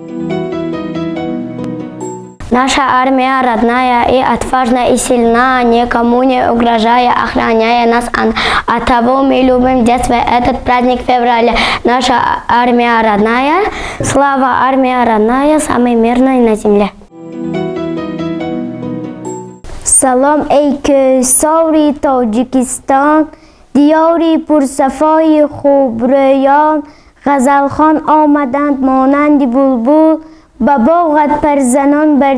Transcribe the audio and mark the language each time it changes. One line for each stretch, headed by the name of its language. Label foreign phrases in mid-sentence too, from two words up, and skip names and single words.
Russian: Наша армия родная и отважная и сильна, никому не угрожая, охраняя нас. От того мы любим детство, этот праздник февраля. Наша армия родная, слава армия родная, самый мирный на земле.
Persian: سلام ای که سوری تاجیکستان دیاری پرصفای خوبرویان غزلخوان آمدند مانند بلبل به باغت پر زنان بر